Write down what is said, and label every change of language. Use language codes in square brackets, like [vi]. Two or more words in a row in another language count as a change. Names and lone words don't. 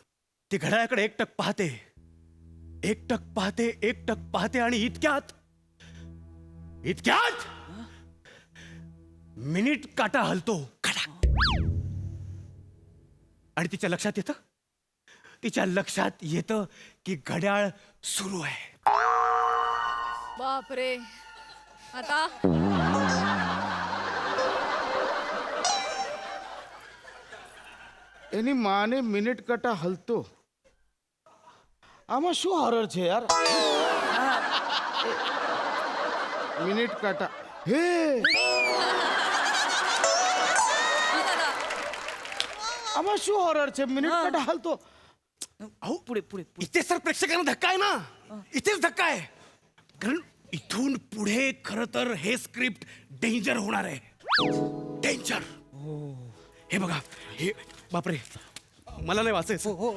[mr] ती घड्याळाकडे एकटक पाहते, एकटक पाहते, एकटक पाहते आणि इतक्यात इतक्यात मिनिट काटा हलतो. आणि तिच्या लक्षात येतं की घड्याळ सुरू आहे. बापरे. आता [gu] એની માને મિનિટ કાંટા હલતો આમાં શું હોરર છે યાર મિનિટ કાંટા હે આમાં શું હોરર છે મિનિટ કાંટા હલતો [mr] अहो पुढे पुढे इथे सर प्रेक्षकांना धक्का आहे ना, इथेच धक्का आहे. कारण इथून पुढे खर तर हे स्क्रिप्ट डेंजर होणार आहे. डेंजर. हे बघा, हे बापरे मला नाही वाचायचं.